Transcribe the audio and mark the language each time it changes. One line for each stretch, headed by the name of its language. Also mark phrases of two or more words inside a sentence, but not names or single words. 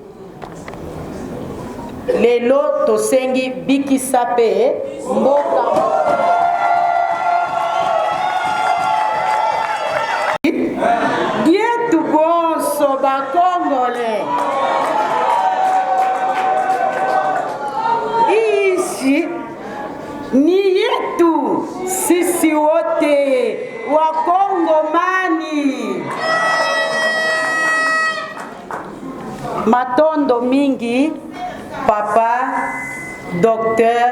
Lingala: Lelo tosengi bikisa pe mboka. Dietu bonso ba Congolais.
Swahili: Ici ni yetu sisi wote wa Kongomani.
Lingala: Matondo mingi papa Dr.